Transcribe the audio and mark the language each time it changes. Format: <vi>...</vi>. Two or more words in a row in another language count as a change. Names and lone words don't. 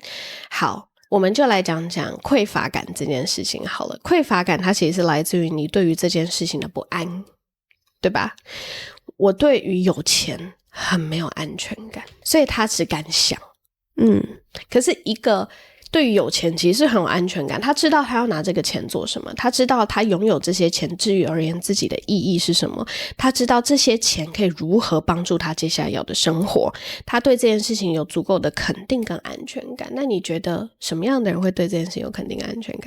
<zh>好，我們就來講講匱乏感這件事情好了。匱乏感它其實是來自於你對於這件事情的不安，對吧？我對於有錢很沒有安全感，所以他只敢想。可是一個對於有錢其實是很有安全感，他知道他要拿這個錢做什麼，他知道他擁有這些錢至於而言自己的意義是什麼，他知道這些錢可以如何幫助他接下來要的生活，他对這件事情有足夠的肯定跟安全感。那你覺得什麼樣的人會對这件事情有肯定安全感？</zh>